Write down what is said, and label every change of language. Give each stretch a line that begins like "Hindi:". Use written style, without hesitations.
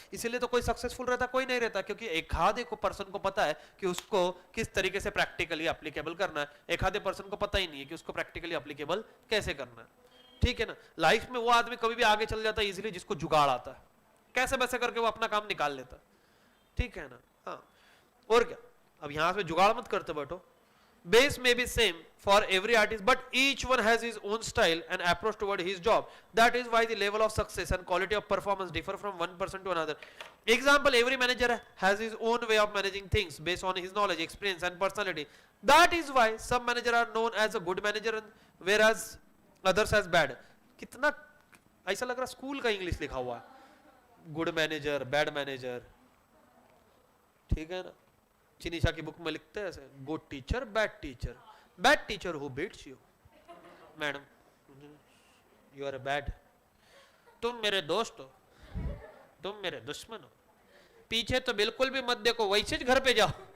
Hindi: इसीलिए तो कोई सक्सेसफुल रहता, कोई नहीं रहता, क्योंकि एक आधे को पर्सन को पता है कि उसको किस तरीके से प्रैक्टिकली एप्लीकेबल करना है, एक आधे पर्सन को पता ही नहीं है कि उसको प्रैक्टिकली एप्लीकेबल कैसे करना है, ठीक है ना। लाइफ में वो आदमी कभी भी आगे चल जाता है इजीली जिसको जुगाड़ आता है, कैसे वैसे करके वो अपना काम निकाल लेता है, ठीक है ना। हाँ, और क्या, अब यहां से जुगाड़ मत करते बैठो।
English: Base may be same for every artist, but each one has his own style and approach toward his job. That is why the level of success and quality of performance differ from one person to another. Example, every manager has his own way of managing things based on his knowledge, experience and personality. That is why some managers are known as a good manager whereas others as bad.
Hindi: कितना ऐसा लग रहा school का English लिखा हुआ है, good manager, bad manager, ठीक है ना। चिनीशा की बुक में लिखते हैं ऐसे, good teacher, bad teacher
English: who beats you, madam you are bad,
Hindi: तुम मेरे दोस्त हो, तुम मेरे दुश्मन हो, पीछे तो बिल्कुल भी मत देखो, वैसे घर पे जाओ।